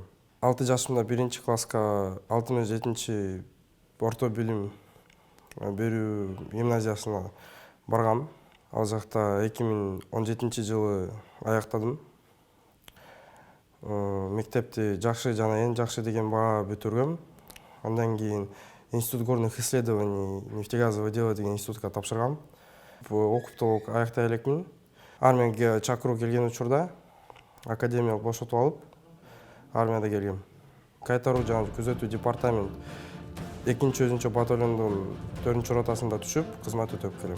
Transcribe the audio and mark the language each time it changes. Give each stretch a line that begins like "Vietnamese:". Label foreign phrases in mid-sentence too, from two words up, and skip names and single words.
Kyrgyz: 6 жашымда 1-класска 6-7 орто билим берүү гимназиясына баргам. Ал жакта 2017-жылы аяктадым. Мектепти жакшы жана эң жакшы деген баа бүтүргөм. Андан кийин
Russian: Институт горных исследований нефтегазового дела
Kyrgyz: деген институтка тапшыргам. Окуп толук аяктай элекмин. Армияга чакыруу келген учурда академиялык бошотуп алып, армияда келгем. Кайтаруу жана күзөтүү департамент 2-өзүнчө батальондун 4-ротасында түшүп, кызмат өтөп келем.